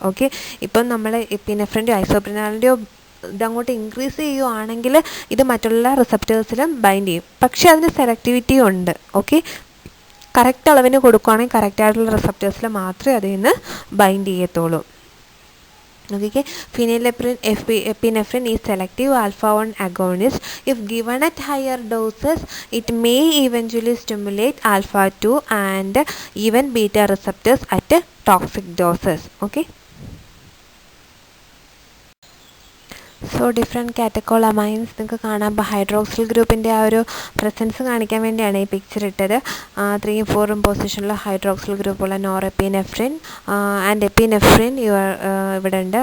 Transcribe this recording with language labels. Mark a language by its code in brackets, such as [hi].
[ml] Okay, ഇപ്പം നമ്മൾ എപ്പിനെഫ്രിൻ്റെയോ ഐസോപ്രിനാലിൻ്റെയോ ഇതങ്ങോട്ട് ഇൻക്രീസ് ചെയ്യുകയാണെങ്കിൽ ഇത് മറ്റുള്ള റിസപ്റ്റേഴ്സിലും ബൈൻഡ് ചെയ്യും. പക്ഷേ അതിന് സെലക്ടിവിറ്റി ഉണ്ട്. ഓക്കെ, കറക്റ്റ് അളവിന് കൊടുക്കുകയാണെങ്കിൽ കറക്റ്റായിട്ടുള്ള റിസപ്റ്റേഴ്സിൽ മാത്രമേ അതിൽ നിന്ന് ബൈൻഡ് ചെയ്യത്തുള്ളൂ. [en] Okay, phenylephrine epinephrine is selective alpha 1 agonist. If given at higher doses, it may eventually stimulate alpha 2 and even beta receptors at toxic doses. Okay. [ml] So different കാറ്റക്കോളമൈൻസ് നിങ്ങൾക്ക് കാണാം. ഇപ്പോൾ ഹൈഡ്രോക്സിൽ ഗ്രൂപ്പിൻ്റെ ആ ഒരു പ്രസൻസ് കാണിക്കാൻ വേണ്ടിയാണ് ഈ പിക്ചർ ഇട്ടത്. 3ഉം 4ഉം പൊസിഷനിൽ ഹൈഡ്രോക്സിൽ ഗ്രൂപ്പുള്ള നോറെപ്പിനെഫ്രിൻ ആൻഡ് എപ്പിനെഫ്രിൻ ഇവിടെ ഉണ്ട്.